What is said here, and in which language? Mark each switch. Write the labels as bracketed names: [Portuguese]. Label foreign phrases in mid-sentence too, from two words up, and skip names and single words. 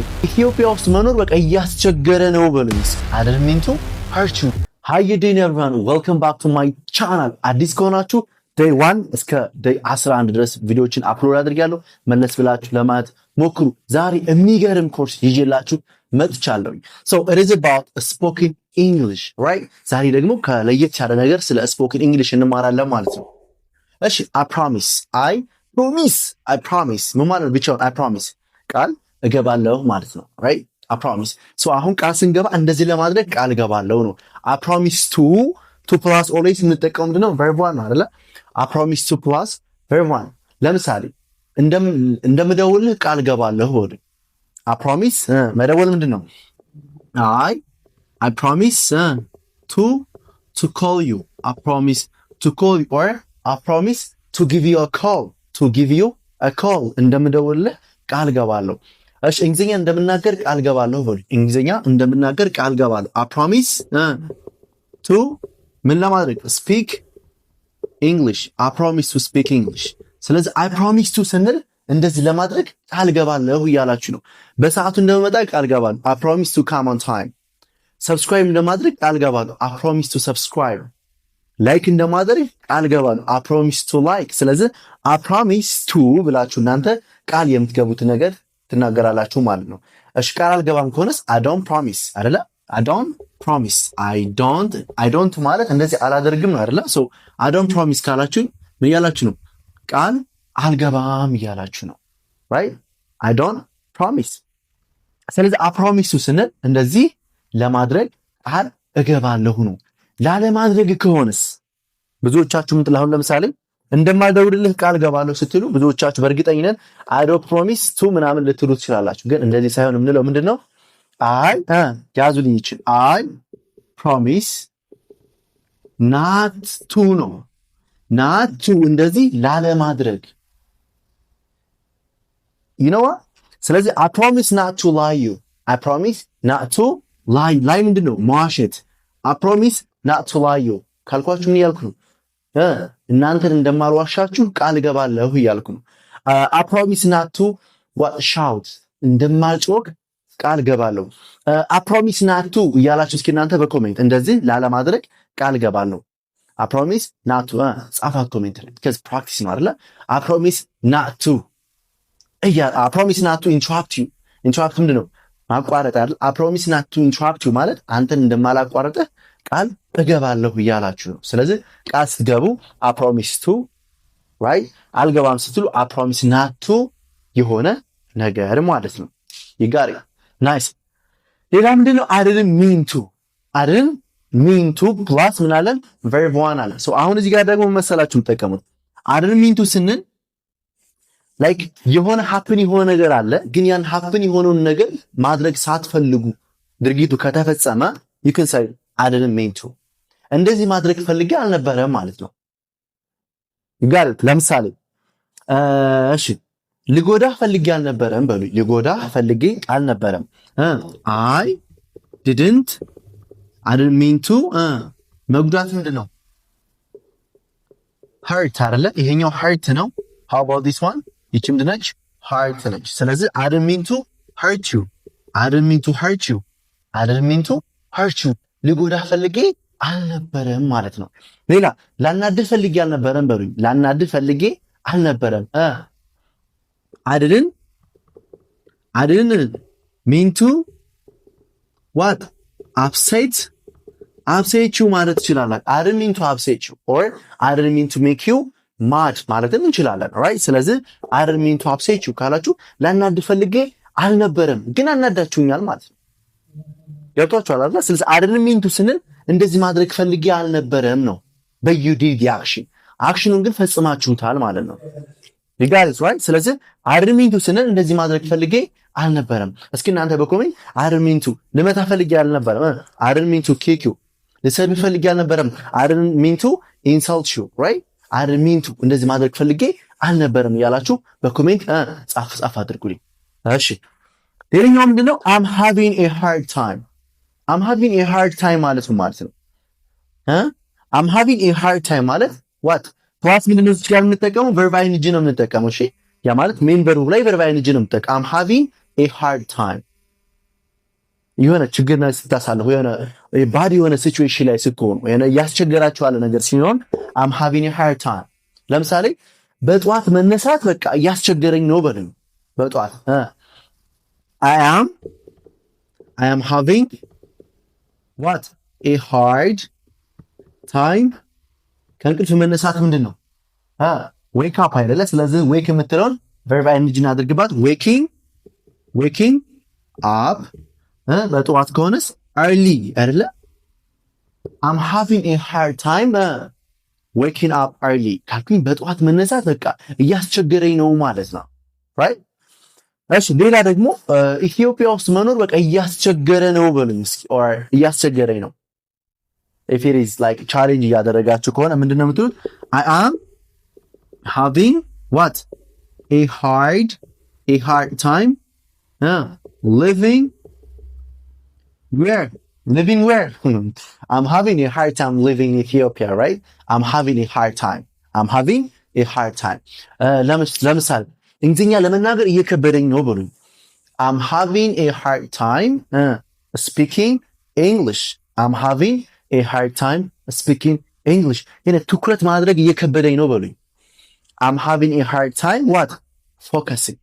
[Amharic] ኢትዮጵያ ውስጥ መኖር በቃ እያስቸገረ ነው በሉኝ። አደርሚንቱ ሀርቹ [English] hi Den everyone welcome back to my channel። [Amharic] አዲስ ከሆናችሁ ዴይ 1 እስከ ዴይ 11 ድረስ ቪዲዮዎችን አፕሎድ አድርጋለሁ። መለስ ብላችሁ ለማየት ሞክሩ። ዛሬ የሚገርም ኮርስ ይዤላችሁ መጥቻለሁ። [English] so it is about spoken English right? [Amharic] ዛሬ ደግሞ ከለየት ያለ ነገር ስለ [English] spoken English [Amharic] እንማራለን ማለት ነው። እሺ [English] I promise [Amharic] ምን ማለት ብቻውን [English] I promise [Amharic] ቃል እገባለሁ ማለት ነው right? [English] I promise so [Amharic] አሁን ቃል ስንገባ እንደዚህ ለማድረግ ቃል እገባለሁ ነው። [English] I promise to plus always [Amharic] እንጠቀም ምንድነው [English] verb 1 [Amharic] አይደለ? [English] I promise to plus verb 1 [Amharic] ለምሳሌ እንደምደውልህ ቃል እገባለሁ ወደ [English] I promise [Amharic] መደወል ምንድነው? [English] I promise to call you. I promise to call you or I promise to give you a call. [Amharic] እንደምደውልህ ቃል ገባለሁ። እሺ እንግሊዝኛ እንደምናገር ቃል ገባለሁ ወይ? እንግሊዝኛ እንደምናገር ቃል ገባለሁ። [English] I promise to [Amharic] ምን ለማድረግ [English] speak English. I promise to speak English. [Amharic] ስለዚህ [English] I promise to [Amharic] ስንል እንደዚህ ለማድረግ ቃል ገባለሁ እያላችሁ ነው። በሰዓቱ እንደመጣ ቃል ገባለሁ። [English] I promise to come on time. [Amharic] Subscribe ለማድረግ ቃል ገባለሁ። [English] I promise to subscribe. [Amharic] ላይክ እንደማድረግ ቃል ገባለሁ። [English] I promise to like. [Amharic] ስለዚህ [English] I promise to [Amharic] ብላችሁ እናንተ ቃል የምትገቡት ነገር ትናገራላችሁ ማለት ነው። እሺ ቃል አልገባም ከሆነስ [English] I don't promise [Amharic] አይደለ? [English] I don't promise. I don't [Amharic] ማለት እንደዚህ አላደርግም ነው አይደለ? [English] so I don't promise [Amharic] ካላችሁ ምን ያላችሁ ነው? ቃል አልገባም እያላችሁ ነው right? [English] I don't promise. [Amharic] ስለዚህ [English] I promise to [Amharic] ስንል እንደዚህ ለማድረግ ቃል እገባለሁ ነው። ላለማድረግ ከሆነስ ብዙዎቻችሁ ምትላሁን ለምሳሌ እንደማልደውልልህ ቃል ገባለሁ ስትሉ ብዙዎቻችሁ በእርግጠኝነት [English] I don't promise to [Amharic] ምናምን ልትሉ ትችላላችሁ። ግን እንደዚህ ሳይሆን የምንለው ምንድነው? ያዙልኝ ይችል [English] I promise not to [Amharic] ነው። [English] not to [Amharic] እንደዚህ ላለማድረግ [English] you know what? ስለዚህ I promise not to lie you. I promise not to lie ምንድነው? [Amharic] መዋሸት። I promise not to lie you ካልኳችሁ ምን ያልኩ ነው? እናንተን እንደማልዋሻችሁ ቃል እገባለሁ እያልኩ ነው። [English] I promise not to shout [Amharic] እንደማልጮክ ቃል እገባለሁ። [English] I promise not to [Amharic] እያላችሁ እስኪ እናንተ በኮሜንት እንደዚህ ላለማድረግ ቃል እገባለሁ። [English] I promise not to [Amharic] ጻፋት ኮሜንት ላይ [English] because practice [Amharic] ነው አይደለ? [English] I promise not to I promise not to interrupt you. [Amharic] interrupt ምንድነው? ማቋረጥ አይደል? [English] I promise not to interrupt you [Amharic] ማለት አንተን እንደማላቋርጥህ ቃል እገባለሁ እያላችሁ ነው። ስለዚህ ቃል ስትገቡ [English] I promise to right? [Amharic] አልገባም ስትሉ [English] I promise not to [Amharic] የሆነ ነገር ማለት ነው። [English] you got it nice. [Amharic] ሌላ ምንድነው? [English] I didn't mean to plus ምን አለን? [Amharic] verb 1 አለ። so አሁን እዚህ ጋር ደግሞ መሰላችሁ ተጠቀሙት። [English] I didn't mean to [Amharic] ስንል like የሆነ happen የሆነ ነገር አለ ግን ያን happen የሆነውን ነገር ማድረግ ሳትፈልጉ ድርጊቱ ከተፈጸመ [English] you can say I didn't mean to [Amharic] እንደዚህ ማድረግ ፈልጌ አልነበረም ማለት ነው። ይጋል ለምሳሌ እሺ ልጎዳህ ፈልጌ አልነበረም በሉ። ልጎዳህ ፈልጌ አልነበረም። I didn't mean to መጉዳት ምንድነው? [English] hurt አይደለ? [Amharic] ይሄኛው hurt ነው። [English] how about this one? [Amharic] ይቺም ድነች hurt ነች። [English] ስለዚህ I didn't mean to hurt you. I didn't mean to hurt you [Amharic] ልጎዳህ ፈልጌ አልነበረም ማለት ነው። ሌላ ላናድህ ፈልጌ አልነበረም በሉኝ። ላናድህ ፈልጌ አልነበረም። [English] I didn't mean to what? upset you ማለት ትችላላችሁ። I didn't mean to upset you or I didn't mean to make you mad ማለትም እንችላለን right? [Amharic] ስለዚህ [English] I didn't mean to upset you [Amharic] ካላችሁ ላናድህ ፈልጌ አልነበረም ግን አናዳችሁኛል ማለት ነው። ገብቷችኋል አይደል? ስለዚህ [English] I didn't mean to [Amharic] ስንል እንደዚህ ማድረግ ፈልጌ አልነበረም ነው። [English] but you did the action [Amharic] አክሽኑን ግን ፈጽማችሁታል ማለት ነው። [English] you got it right? [Amharic] ስለዚህ [English] I didn't mean to [Amharic] ስንል እንደዚህ ማድረግ ፈልጌ አልነበረም። እስኪ እናንተ በኮሜንት [English] I didn't mean to [Amharic] ልመታ ፈልጌ አልነበረም። [English] I didn't mean to kick you [Amharic] ልሰድብ ፈልጌ አልነበረም። [English] I didn't mean to insult you right? I didn't mean to [Amharic] እንደዚህ ማድረግ ፈልጌ አልነበረም እያላችሁ በኮሜንት ጻፍ አድርጉልኝ። እሺ ሌላኛው ምንድነው? [English] I'm having a hard time [Amharic] ማለት ነው ማለት ነው። [English] I'm having a hard time ማለት what? [Amharic] ፕላስ ምንድነው? እዚህ ጋር የምንጠቀመው [English] verb ing [Amharic] ነው የምንጠቀመው። እሺ ያ ማለት [English] main verb [Amharic] ላይ [English] verb ing [Amharic] ነው የምጠቀም። [English] I'm having a hard time [Amharic] የሆነ ችግር ላይ ስታሳልፉ የሆነ ባድ የሆነ ሲቹዌሽን ላይ ስትሆኑ የሆነ ያስቸገራችሁ ያለ ነገር ሲሆን [English] I'm having a hard time። [Amharic] ለምሳሌ በጧት መነሳት በቃ እያስቸገረኝ ነው በሉኝ። በጧት [English] I am having what a hard time። [Amharic] ከእንቅልፍ መነሳት ምንድን ነው? [English] wake up [Amharic] አይደለ? ስለዚህ wake የምትለውን [English] verb ing [Amharic] አድርግባት። [English] waking up [Amharic] በጠዋት ከሆነስ early አይደለ? [English] I'm having a hard time waking up early [Amharic] ካልኩኝ በጠዋት መነሳት በቃ እያስቸገረኝ ነው ማለት ነው። [English] right? [Amharic] እሺ ሌላ ደግሞ ኢትዮጵያ ውስጥ መኖር በቃ እያስቸገረ ነው በሉኝ እስኪ። or እያስቸገረኝ ነው [English] if it is like challenge [Amharic] እያደረጋችሁ ከሆነ ምንድነው የምትሉት? [English] I am having what a hard time living where I'm having a hard time living in Ethiopia, right? I'm having a hard time [Amharic] ለምሳሌ እንግሊዝኛ ለመናገር እየከበደኝ ነው በሉኝ። [English] I'm having a hard time speaking English. I'm having a hard time speaking English. [Amharic] ትኩረት ማድረግ እየከበደኝ ነው በሉኝ። [English] I'm having a hard time what focusing.